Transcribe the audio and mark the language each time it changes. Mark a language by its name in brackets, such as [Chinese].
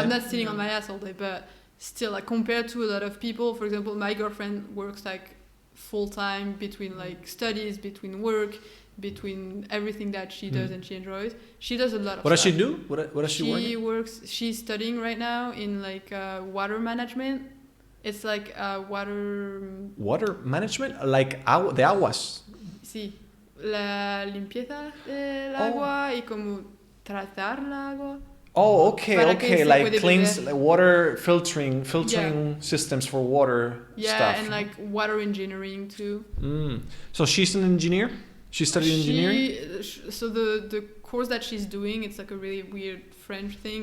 [English] I'm not sitting on my ass all day, but still, like compared to a lot of people, for example, my girlfriend works like full time between like studies, between work, between everything that she does and she enjoys. She does a lot of What does stuff. she do? What does she work? She's studying right now in like water management. It's like Water management, like the aguas. [Spanish] Sí, la limpieza del agua y como tratar el agua. [English] Oh, okay, like cleans, like water filtering systems for water stuff. Yeah, and like water engineering too. So she's an engineer? She studied engineering? So the course that she's doing, it's like a really weird French thing.